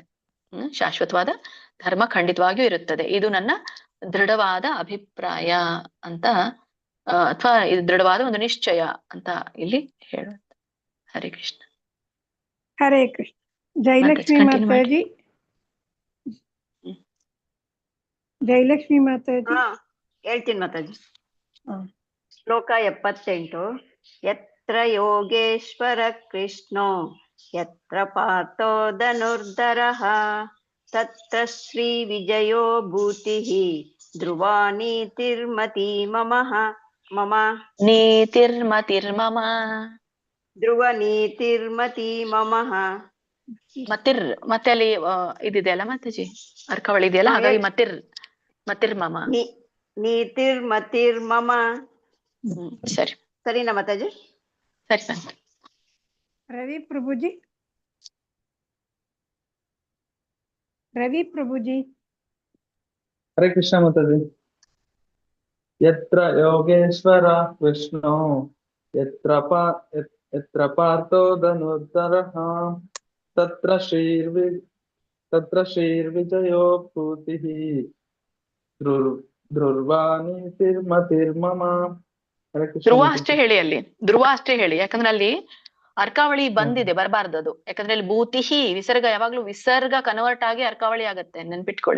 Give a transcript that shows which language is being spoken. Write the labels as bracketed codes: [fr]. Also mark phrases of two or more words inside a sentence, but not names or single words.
[kn] ಶಾಶ್ವತವಾದ ಧರ್ಮ ಖಂಡಿತವಾಗಿಯೂ ಇರುತ್ತದೆ, ಇದು ನನ್ನ ದೃಢವಾದ ಅಭಿಪ್ರಾಯ ಅಂತ, ಅಥವಾ ಇದು ದೃಢವಾದ ಒಂದು ನಿಶ್ಚಯ ಅಂತ ಇಲ್ಲಿ ಹೇಳುತ್ತೆ. [sa] ಹರೇ ಕೃಷ್ಣ. ಹರೇ ಕೃಷ್ಣ. ಜಯಲಕ್ಷ್ಮಿ [kn] ಕಂಟಿನ್ಯೂ ಮಾಡಿ. ಮಾತಾಜಿ. ಜಯಲಕ್ಷ್ಮಿ ಮಾತಾಜಿ. ಹಾ ಹೇಳ್ತೀನಿ ಮಾತಾಜಿ. ಹಾ. ಶ್ಲೋಕ 78. [sa] ಯತ್ರ ಯೋಗೇಶ್ವರ ಕೃಷ್ಣೋ ಯತ್ರ ಪಾರ್ಥೋ ಧನುರ್ಧರಃ ತತ್ರ ಶ್ರೀ ವಿಜಯೋ ಭೂತಿಃ ಧ್ರುವ ನೀತಿರ್ಮತಿ ಮಮ ಮಮ ನೀತಿರ್ಮತಿರ್ಮಮ. ಧ್ರುವ ನೀತಿರ್ಮತಿ ಮಮ. [kn] ಮತ್ತೆ ಅಲ್ಲಿ ಇದಿದೆಯಲ್ಲ ಮಾತಾಜಿ, ಅರ್ಕವಳಿ ಇದೆಯಲ್ಲ, ಹಾಗಾಗಿ ಮತಿರ್ಮಮ. [sa] ನೀತಿರ್ಮತಿರ್ಮಮ. [kn] ಸರಿ ಸರಿನಾ ಮಾತಾಜಿ? ಸರಿ ಬಂತು. ರವಿ ಪ್ರಭುಜಿ. ರವಿ ಪ್ರಭುಜಿ. [sa] ಹರೇ ಕೃಷ್ಣ [kn] ಮಾತಾಜಿ. [sa] ಯತ್ರ ಯೋಗೇಶ್ವರ ಕೃಷ್ಣೋ ಯತ್ರ ಪಾರ್ಥೋ ಧನುರ್ಧರಃ ತತ್ರ ಶ್ರೀರ್ವಿಜಯೋ ಭೂತಿಃ ಧ್ರುವ ನೀತಿರ್ಮತಿರ್ಮಮ. ಹರೇ ಕೃಷ್ಣ [kn] ಧ್ರುವ ಮಾತಾಜಿ. ಅಷ್ಟೇ ಹೇಳಿ, ಅಲ್ಲಿ ಧ್ರುವ ಅಷ್ಟೇ ಹೇಳಿ, ಯಾಕಂದ್ರೆ ಅಲ್ಲಿ ಅರ್ಕಾವಳಿ ಬಂದಿದೆ, ಬರಬಾರ್ದು ಅದು. ಯಾಕಂದ್ರೆ ಅಲ್ಲಿ ಭೂತಿಹಿ ವಿಸರ್ಗ, ಯಾವಾಗ್ಲೂ ವಿಸರ್ಗ ಕನ್ವರ್ಟ್ ಆಗಿ ಅರ್ಕಾವಳಿ ಆಗತ್ತೆ, ನೆನ್ಪಿಟ್ಕೊಳ್ಳಿ.